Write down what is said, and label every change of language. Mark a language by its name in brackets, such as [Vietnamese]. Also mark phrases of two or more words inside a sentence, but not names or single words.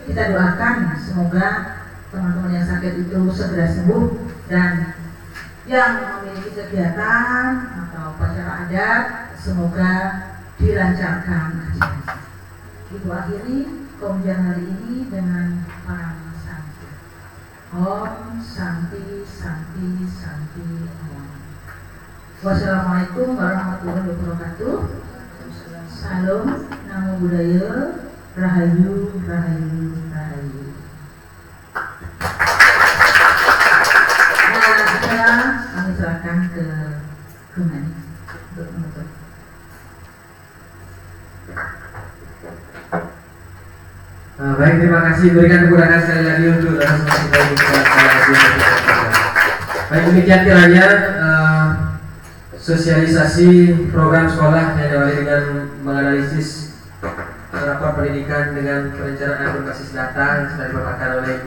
[Indonesian] Kita doakan semoga teman-teman yang sakit itu segera sembuh, dan yang memiliki kegiatan atau upacara adat semoga dilancarkan. Ibu akhiri Komjar hari ini dengan parang santi. [Sanskrit] Om Santi Santi Santi Om. [Arabic] Wassalamualaikum warahmatullahi wabarakatuh. [Indonesian] Salam, [Pali] namo buddhaya, [Indonesian] rahayu, rahayu, rahayu. Nah, sekarang kami serahkan ke Kumani untuk menutup. Baik, terima kasih. Berikan kekurangan sekali lagi untuk baik, demikian kiranya sosialisasi program sekolah yang diawali dengan menganalisis rapor pendidikan dengan perencanaan berbasis data yang sudah dibawakan oleh Ibu.